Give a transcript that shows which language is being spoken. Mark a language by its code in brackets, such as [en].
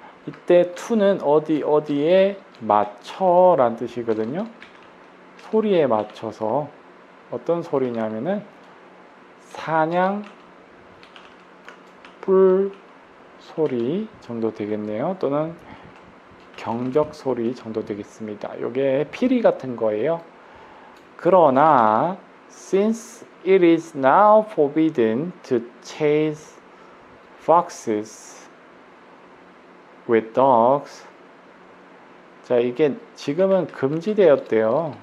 [ko] 이때 to는 어디에 맞춰 라는 뜻이거든요. 소리에 맞춰서 어떤 소리냐면은 사냥 뿔 소리 정도 되겠네요. 또는 경적 소리 정도 되겠습니다. 이게 피리 같은 거예요. 그러나 [en] since it is now forbidden to chase foxes with dogs. [ko] 자, 이게 지금은 금지되었대요.